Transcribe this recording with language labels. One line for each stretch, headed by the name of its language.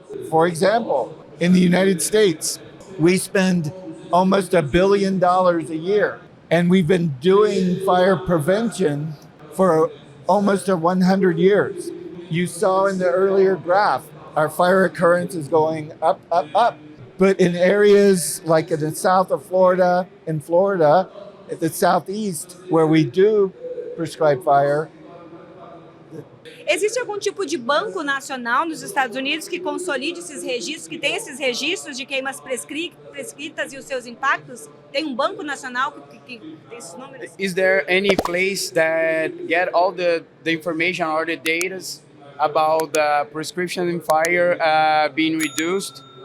English: For example, in the United States, we spend almost $1 billion a year, and we've been doing fire prevention for almost 100 years. You saw in the earlier graph, our fire occurrence is going up, up, up. But in areas like in the south of Florida, at the southeast, where we do prescribe fire.
Portuguese: Existe algum tipo de banco nacional nos Estados Unidos que consolide esses registros, que tem esses registros de queimas prescritas e os seus impactos? Tem um banco nacional que tem esses números?
English: Is there any place that get all the information or the data about the prescription in fire being reduced?